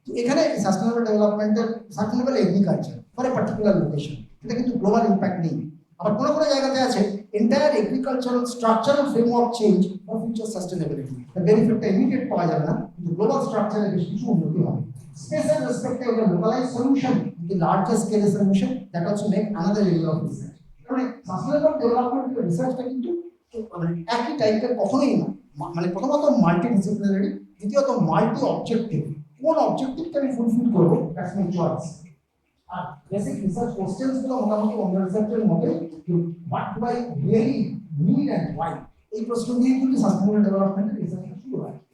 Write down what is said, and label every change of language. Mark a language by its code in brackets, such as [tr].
[bn] এখানে সাস্টেনেবল ডেভেলপমেন্টের, [en] sustainable agriculture for a particular location, [bn] এটা কিন্তু গ্লোবাল ইম্প্যাক্ট নেই। আবার কোনো কোনো জায়গাতে আছে [en] Entire agricultural structural framework change for future sustainability. [bn] বেনিফিটটা immediate পাওয়া যাবে না, কিন্তু গ্লোবাল স্ট্রাকচারে বেশ কিছু উন্নতি হবে। স্পেশাল রেসপেক্টে ওটা localise solution, [en] the larger scale solution that also make another area of research. [bn] মানে সাস্টেনেবল ডেভেলপমেন্ট রিসার্চটা কিন্তু মানে একই টাইপের কখনোই না। মানে প্রথমত মাল্টি ডিসিপ্লিনারি, দ্বিতীয়ত মাল্টি অবজেক্টিভ। কোন অবজেক্টিভটা আমি ফুলফিল করবো, [en] That's my choice. [bn] আর basic research questions গুলো মোটামুটি অন্য রিসার্চের মধ্যে [en] what do I really need and why, [bn] এই প্রশ্ন দিয়ে কিন্তু সাস্টেনেবল ডেভেলপমেন্টের রিসার্চ শুরু হয়।